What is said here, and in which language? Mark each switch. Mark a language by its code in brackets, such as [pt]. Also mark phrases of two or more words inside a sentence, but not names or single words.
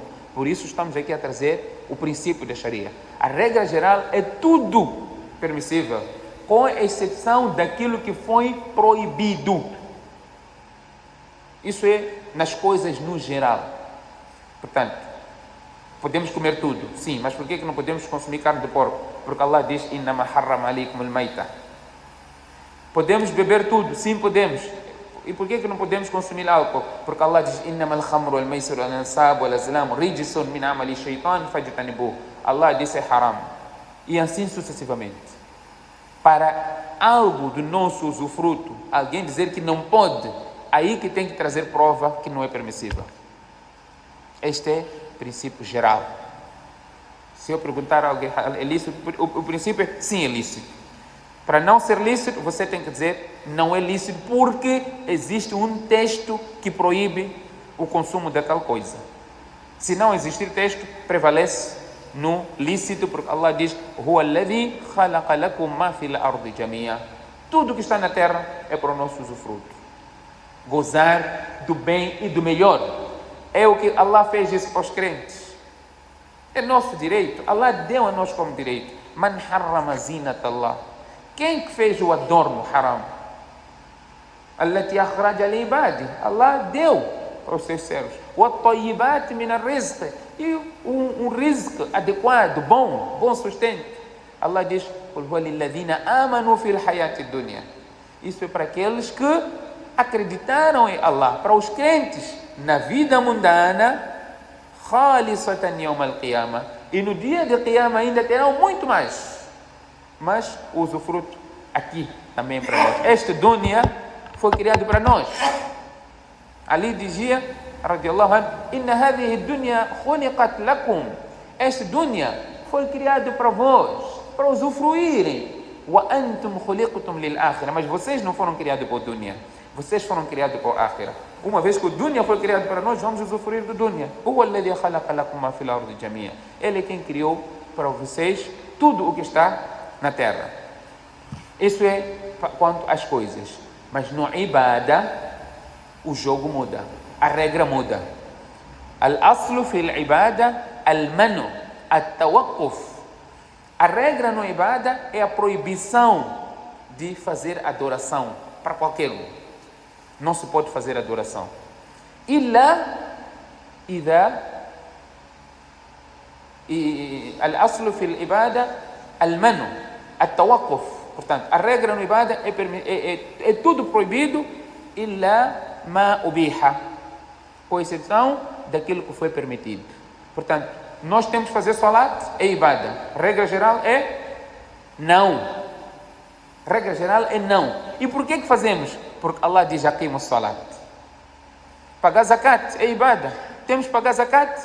[pt] Por isso estamos aqui a trazer o princípio da Sharia. A regra geral é tudo permissível, com exceção daquilo que foi proibido. Isso é nas coisas no geral. Portanto, podemos comer tudo, sim, mas por que não podemos consumir carne de porco? Porque Allah diz, [ar] إِنَّمَا حَرَّمَ عَلَيْكُمُ الْمَيْتَةَ. [pt] Podemos beber tudo, sim, podemos. E por que não podemos consumir álcool? Porque Allah diz, [ar] إِنَّمَا الْخَمْرُ وَالْمَيْسِرُ وَالْأَنْصَابُ وَالْأَزْلَامُ رِجْسٌ مِنْ عَمَلِ الشَّيْطَانِ فَاجْتَنِبُوهُ. [pt] Allah disse é haram. E assim sucessivamente. Para algo do nosso usufruto, alguém dizer que não pode, aí que tem que trazer prova que não é permissível. Este é o princípio geral. Se eu perguntar a alguém, é lícito? O princípio é sim, é lícito. Para não ser lícito, você tem que dizer não é lícito porque existe um texto que proíbe o consumo de tal coisa. Se não existir texto, prevalece no lícito, porque Allah diz: [ar] "هو الذي خلق لكم ما في الأرض جميعا." [pt] Tudo que está na terra é para o nosso usufruto. Gozar do bem e do melhor. É o que Allah fez isso para os crentes. É nosso direito. Allah deu a nós como direito. [ar] من حرم زينة الله. [pt] Quem que fez o adorno haram? [ar] التي أخرج لعباده. [pt] Allah deu para os seus servos. [ar] والطيبات من الرزق. [pt] E um rizq adequado, bom sustento. Allah diz: [ar] "قل هو للذين آمنوا في الحياة الدنيا." [pt] Isso é para aqueles que acreditaram em Allah, para os crentes na vida mundana, [ar] خالصة يوم القيامة. [pt] E no dia de Qiyamah ainda terão muito mais. Mas o usufruto aqui também para nós. Este dunya foi criado para nós. Ali dizia, [ar] رضي الله عنه إن هذه الدنيا خنقت لكم." [pt] Este dunya foi criado para vós, para usufruírem. [ar] وأنتم خلقتم للآخرة. [pt] Mas vocês não foram criados para o dunya. Vocês foram criados para o akhirah. Uma vez que o dunya foi criado para nós, vamos usufruir do dunya. [ar] هو الذي خلق لكم ما في الأرض جميعا. [pt] Ele é quem criou para vocês tudo o que está na terra. Isso é quanto às coisas. Mas no ibada, o jogo muda. A regra muda. [ar] الأصل في العبادة المنع التوقف. [pt] A regra no ibada é a proibição de fazer adoração para qualquer um. Não se pode fazer adoração. [ar] الأصل في العبادة المنع التوقف. [pt] Portanto, a regra no ibada é tudo proibido, [ar] إلا ما أبيح, [pt] com exceção daquilo que foi permitido. Portanto, nós temos que fazer salat, é ibada. Regra geral é não. Regra geral é não. E por que fazemos? Porque Allah diz: [ar] "أقيموا الصلاة." [pt] Pagar zakat é ibada. Temos que pagar zakat?